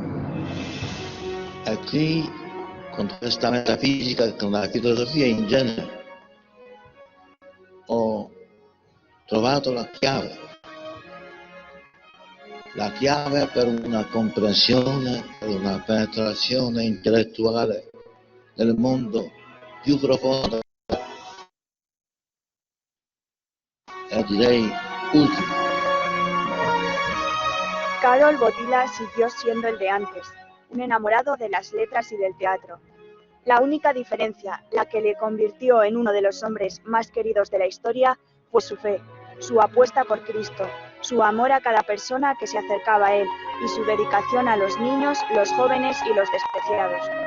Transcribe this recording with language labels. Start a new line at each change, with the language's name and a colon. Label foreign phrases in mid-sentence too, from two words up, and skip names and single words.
Italian: e qui con questa metafisica, con la filosofia in genere, ho trovato la chiave per una comprensione, per una penetrazione intellettuale del mondo più profondo e direi ultimo.
Spanish: Karol Wojtyła siguió siendo el de antes, un enamorado de las letras y del teatro. La única diferencia, la que le convirtió en uno de los hombres más queridos de la historia, fue su fe, su apuesta por Cristo, su amor a cada persona que se acercaba a él y su dedicación a los niños, los jóvenes y los despreciados.